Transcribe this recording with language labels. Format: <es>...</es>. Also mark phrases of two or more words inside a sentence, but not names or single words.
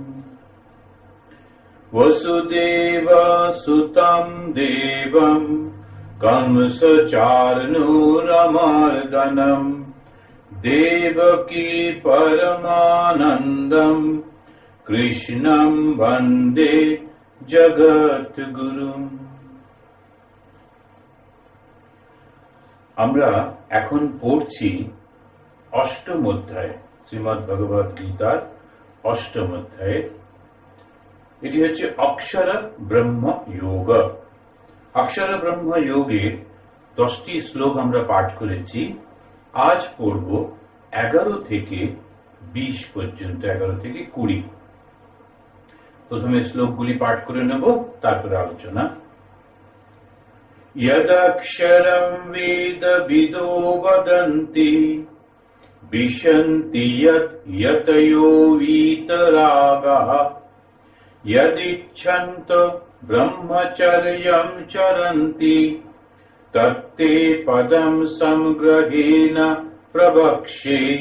<sa>वसुदेवसुतं देवं कंसचार्णूरमर्दनं देवकी परमानन्दं कृष्णं वन्दे जगद्गुरुम्।</sa> <bn>আমরা এখন পড়ছি অষ্টম অধ্যায়, শ্রীমদ্ ভগবদ গীতার অষ্টম অধ্যায়ে। এটি হচ্ছে অক্ষর ব্রহ্ম যোগ। অক্ষর ব্রহ্ম যোগের 10টি শ্লোক আমরা পাঠ করেছি। আজ পড়ব 11 থেকে 20 পর্যন্ত, 11 থেকে 20। প্রথমে শ্লোকগুলি পাঠ করে নেব, তারপরে আলোচনা।</bn> <sa>यदक्षरं वेदविदो वदन्ति विशन्ति यतयो वीतरागः यदिच्छन्त ब्रह्मचर्यं चरन्ति तत्ते पदं समग्रहेण प्रवक्ष्ये।</sa>